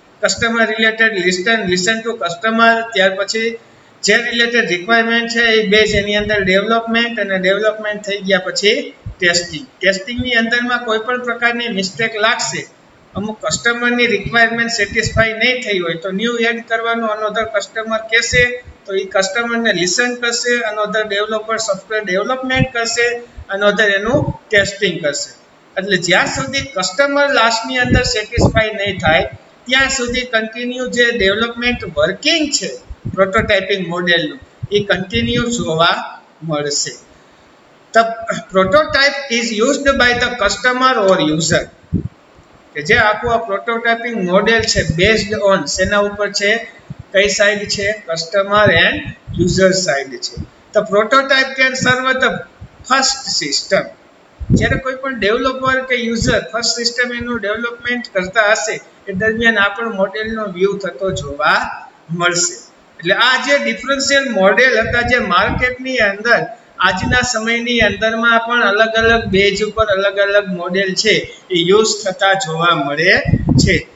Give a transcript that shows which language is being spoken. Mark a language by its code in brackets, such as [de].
[gu] Customer related listen to customer, ત્યાર પછી જે રિલેટેડ રિક્વાયરમેન્ટ છે એ બેઝ એની અંદર ડેવલપમેન્ટ, અને ડેવલપમેન્ટ થઈ ગયા પછી ટેસ્ટિંગની અંદરમાં કોઈ પણ પ્રકારની મિસ્ટેક લાગશે, અમુક કસ્ટમરની રિક્વાયરમેન્ટ સેટિસ્ફાઈ નહીં થઈ હોય તો ન્યૂ એડ કરવાનું અનધર કસ્ટમર કહેશે તો એ કસ્ટમરને લિસન કરશે, અનધર ડેવલપર સોફ્ટવેર ડેવલપમેન્ટ કરશે, અનધર એનું ટેસ્ટિંગ કરશે. એટલે જ્યાં સુધી કસ્ટમર લાસ્ટની અંદર સેટિસ્ફાઈ નહીં થાય ત્યાં સુધી કન્ટિન્યુ જે ડેવલપમેન્ટ વર્કિંગ છે પ્રોટોટાઇપિંગ મોડેલનું એ કન્ટિન્યુ જોવા મળશે. [en] The prototype is used by the customer or user. [gu] કે જે આખું આ પ્રોટોટાઇપિંગ મોડેલ છે બેઝડ ઓન શેના ઉપર છે, કઈ સાઇડ છે, કસ્ટમર એન્ડ યુઝર સાઇડ છે. [en] The prototype can serve the first system. [gu] જ્યારે કોઈ પણ ડેવલપર કે યુઝર ફર્સ્ટ સિસ્ટમ એનું ડેવલપમેન્ટ કરતા હશે એ દરમિયાન આપણો મોડેલનો વ્યૂ થતો જોવા મળશે. એટલે આ જે ડિફરન્શિયલ મોડેલ હતા જે માર્કેટની અંદર આજના સમયની અંદરમાં પણ અલગ અલગ બેઝ ઉપર અલગ અલગ મોડેલ છે એ યુઝ થતા જોવા મળે છે.